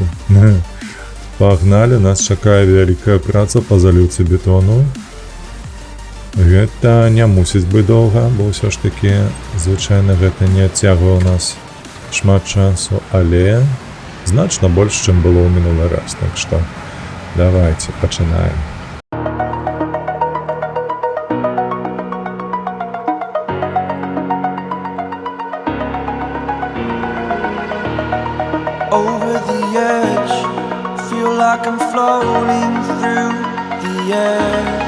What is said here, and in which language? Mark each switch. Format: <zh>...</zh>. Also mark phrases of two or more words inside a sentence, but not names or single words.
<be>Пагналі, нас чакае вялікая праца па заліўцы бетону. Гэта не мусіць быць доўга, бо ўсё ж такі звычайна гэта не адцягвае ў нас шмат часу, але значна больш, чым было ў мінулы раз. Так што давайце пачынаем.</be> <en>Over the edge, feel like I'm floating through the air.</en>